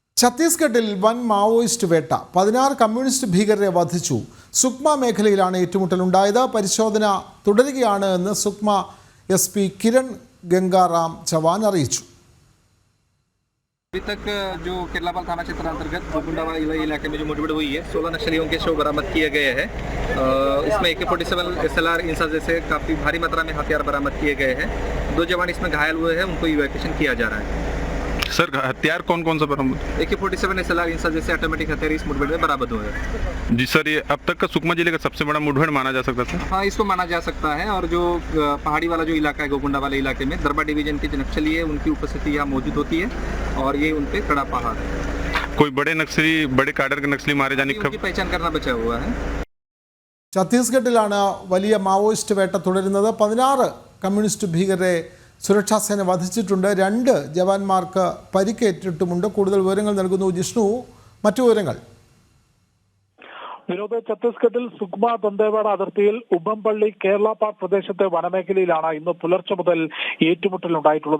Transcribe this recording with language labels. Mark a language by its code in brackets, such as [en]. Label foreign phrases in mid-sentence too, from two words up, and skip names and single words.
[ml] ഛത്തീസ്ഗഡിൽ വൻ മാവോയിസ്റ്റ് വേട്ട 16 കമ്മ്യൂണിസ്റ്റ് ഭീകരരെ വധിച്ചു. സുക്മ മേഖലയിലാണ് ഏറ്റുമുട്ടലുണ്ടായത്. പരിശോധന തുടരുകയാണ് എന്ന് സുക്മ SP കിരൺ ഗംഗാറാം ചവാൻ അറിയിച്ചു. [hi] अभी तक जो केरलापाल थाना क्षेत्र अंतर्गत गोकुंडावाला इलाके में जो मुठभेड़ हुई है 16 नक्सलियों के शव बरामद किए गए हैं। इसमें AK-47 SLR इंसा जैसे काफ़ी भारी मात्रा में हथियार बरामद किए गए हैं। 2 जवान इसमें घायल हुए हैं, उनको इवैक्यूएशन किया जा रहा है। सर हथियार कौन कौन सा बरामद? AK-47 SLR इंसा जैसे ऑटोमेटिक हथियार इस मुठभेड़ में बरामद हुए हैं। जी सर, ये अब तक का सुकमा जिले का सबसे बड़ा मुठभेड़ माना जा सकता है? हाँ, इसको माना जा सकता है। और जो पहाड़ी वाला जो इलाका है गोकुंडा वाले इलाके में दरबा डिवीजन के जो नक्सली है उनकी उपस्थिति यहाँ मौजूद होती है और ये उन पे कड़ा पहाड़ है। कोई बड़े नक्सली, बड़े काडर के नक्सली मारे जाने की पहचान करना बचा हुआ है। [ml] ഛത്തീസ്ഗഡിലാണ് വലിയ മാവോയിസ്റ്റ് വേട്ട തുടരുന്നത്. 16 കമ്മ്യൂണിസ്റ്റ് ഭീകരരെ സുരക്ഷാ സേന വധിച്ചിട്ടുണ്ട്. 2 ജവാന്മാർക്ക് പരിക്കേറ്റിട്ടുമുണ്ട്. കൂടുതൽ വിവരങ്ങൾ നൽകുന്നു ജിഷ്ണു. മറ്റു വിവരങ്ങൾ. വിനോദ്, ഛത്തീസ്ഗഡിൽ സുക്മ ദന്തേവാഡ അതിർത്തിയിൽ ഉബംപള്ളി കേരളപാട് പ്രദേശത്തെ വനമേഖലയിലാണ് ഇന്ന് പുലർച്ചെ മുതൽ ഏറ്റുമുട്ടൽ ഉണ്ടായിട്ടുള്ളത്.